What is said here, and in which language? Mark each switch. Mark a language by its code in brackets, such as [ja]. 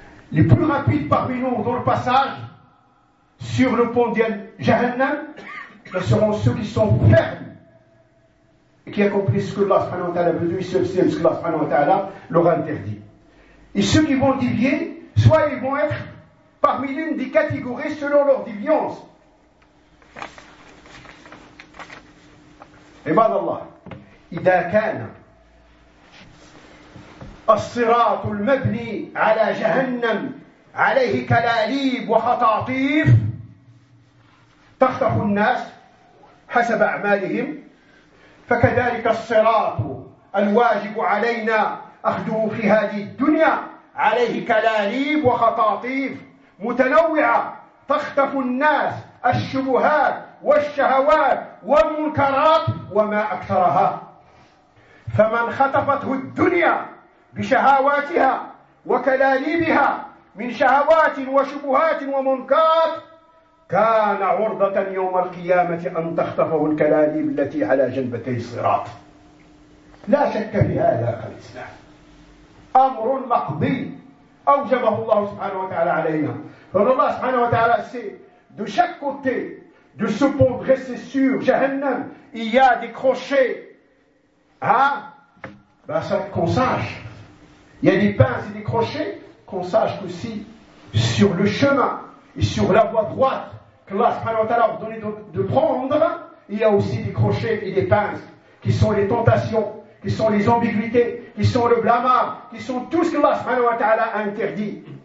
[fr] Les plus rapides parmi nous dans le passage, sur le pont de Jahannam, ben seront ceux qui sont fermes et qui accomplissent ce que Allah subhanahu wa ta'ala veut dire, ce que Allah subhanahu wa ta'ala leur a interdit. Et ceux qui vont divier, soit ils vont être parmi l'une des catégories selon leur déviance. [ar] عباد الله إذا كان الصراط المبني على جهنم عليه كلاليب وخطاطيف تخطف الناس حسب أعمالهم, فكذلك الصراط الواجب علينا أخذه في هذه الدنيا عليه كلاليب وخطاطيف متنوعة تخطف الناس الشبهات والشهوات والمنكرات وما أكثرها. فمن خطفته الدنيا بشهواتها وكلاليبها من شهوات وشبهات ومنكرات كان عرضة يوم القيامة أن تخطفه الكلاليب التي على جنبتي الصراط. لا شك في هذا أخي الإسلام, أمر مقضي أوجبه الله سبحانه وتعالى علينا. فالله سبحانه وتعالى [fr] de chaque côté de ce pont dressé sur Jahannam, il y a des crochets. Hein? Ben ça, qu'on sache. Il y a des pinces et des crochets, qu'on sache aussi sur le chemin et sur la voie droite que Allah subhanahu wa ta'ala a ordonné de prendre, il y a aussi des crochets et des pinces qui sont les tentations, qui sont les ambiguïtés, qui sont le blâmard, qui sont tout ce que Allah subhanahu wa ta'ala a interdit.